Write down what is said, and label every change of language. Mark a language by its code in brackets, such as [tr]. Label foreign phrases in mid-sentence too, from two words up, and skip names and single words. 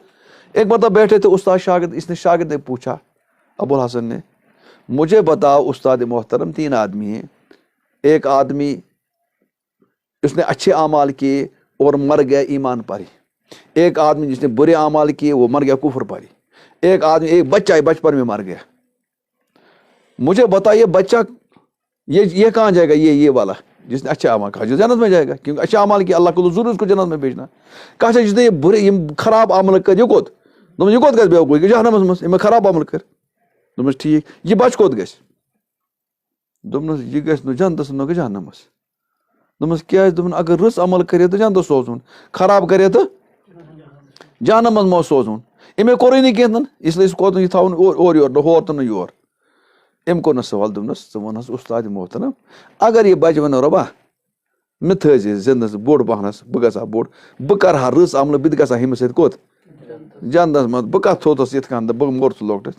[ur] ایک مرتبہ بیٹھے تھے استاد شاگرد, اس نے شاگرد نے پوچھا ابو الحسن نے, مجھے بتاؤ استاد محترم, 3 آدمی ہیں, ایک آدمی اس نے اچھے اعمال کیے اور مر گیا ایمان پر ہی, ایک آدمی جس نے برے اعمال کیے وہ مر گیا کفر پر ہی, ایک آدمی ایک بچہ ہے بچپن میں مر گیا. مجھے بتائیے بچہ یہ کہاں جائے گا, یہ والا جس نے اچھا اعمال کہا جو جنت میں جائے گا, کیونکہ اچھا اعمال کیا اللہ کو ضرور اس کو جنت میں بھیجنا. کہا جس نے یہ برے یہ خراب عمل کر, [ks] یہ کوت گھر بے کہ جہنمس مز خراب عمل کر, دوپس ٹھیک, یہ بچہ کوت گژھِ, دوپنس یہ گژھِ نہٕ جنتس نہ جہنمس. دوپنس کیازِ, دوپن اگر رٕژ عمل کرے تو جنتس سوزون, خراب کرے تو جہنمس مو سوزون. أمۍ کوٚرُے نہٕ کینٛہہ, اس لیے کوٚر نہٕ یہِ تھاوُن اورٕ یور نہٕ ہور تہٕ نہٕ یور. أمۍ کوٚر نہٕ سوال, دوٚپنس ژٕ وَن حظ [ur] اُستاد محترم, [ks] اگر یہِ بچہِ وَنو رۄبا مےٚ تھٲیزِ زِندس بوٚڑ پہنس, بہٕ گژھٕ ہا بوٚڑ, بہٕ کرٕ ہا رٕژ عملہٕ, بہٕ تہِ گژھٕ ہا ہُمِس سۭتۍ کوٚت جنتس منٛز, بہٕ کتھ تھوٚوتھس یِتھ کٔنۍ تہٕ بہٕ مور ژٕ لۄکٹِس.